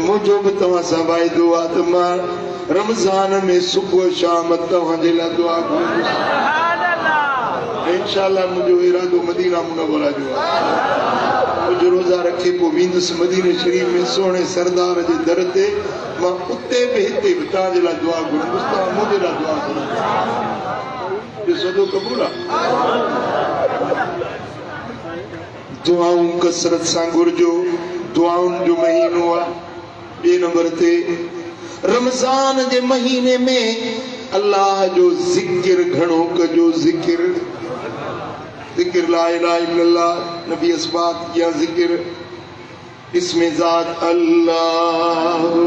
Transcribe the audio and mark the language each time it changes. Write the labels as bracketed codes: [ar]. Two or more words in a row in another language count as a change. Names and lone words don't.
[sd] मुंहिंजो बि तव्हां सां वाइदो आहे त मां रमज़ान में सुबुह शाम तव्हांजे लाइ दुआ घुरंदुसि इंशाअल्लाह मुंहिंजो इरादो मदीना मुनव्वरा जो आहे मुंहिंजो रोज़ा रखे पोइ वेंदुसि मदीने शरीफ में सोणे सरदार जे दर ते मां उते बि हिते बि तव्हांजे लाइ दुआ घुरंदुसि तव्हां मुंहिंजे लाइ दुआ घुरंदुसि सदो क़बूल आहे दुआऊं कसरत सां घुरजो दुआउनि जो महीनो आहे ॿिए नंबर ते रमज़ान जे महीने में अल्लाह जो ज़िक्र घणो कजो ज़िक्र [ar] لا إله إلا الله [sd] नबी अस्बात या ज़िक्र इसमें ज़ात अल्लाह